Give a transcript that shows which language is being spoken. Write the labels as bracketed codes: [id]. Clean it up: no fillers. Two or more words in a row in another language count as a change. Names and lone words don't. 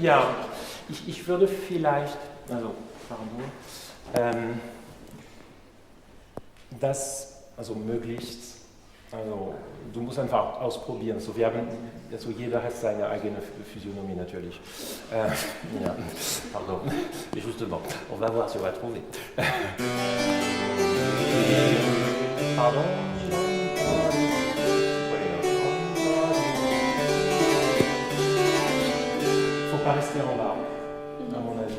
[de] Ja, ich würde vielleicht, also pardon, das also möglichst, also du musst einfach ausprobieren. So, also jeder hat seine eigene Physiognomie natürlich. Ja, [fr] pardon, et justement, on va voir si on va trouver. Pardon. Faut pas rester en bas, à mon avis.